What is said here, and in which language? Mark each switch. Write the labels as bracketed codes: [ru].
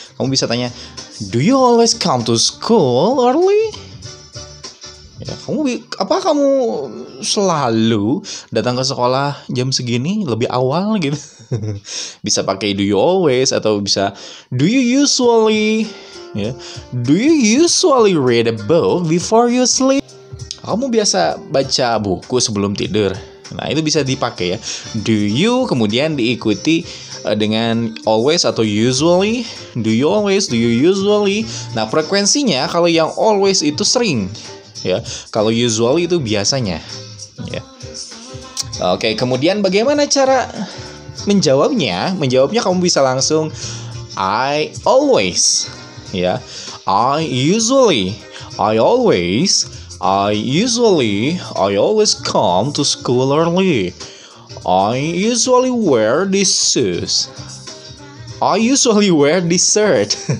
[id] Kamu bisa tanya, [en] do you always come to school early? [id] Ya, apa kamu selalu datang ke sekolah jam segini lebih awal gitu? Bisa pakai do you always atau bisa do you usually ya. [en] Do you usually read a book before you sleep? [id] Kamu biasa baca buku sebelum tidur. Nah, itu bisa dipakai ya. Do you kemudian diikuti dengan always atau usually. [en] Do you always, do you usually. [id] Nah, frekuensinya kalau yang always itu sering. Ya, kalau usually itu biasanya ya. Oke, kemudian bagaimana cara menjawabnya? Menjawabnya kamu bisa langsung I always ya. [en] I always come to school early. I usually wear these shoes. I usually wear this shirt.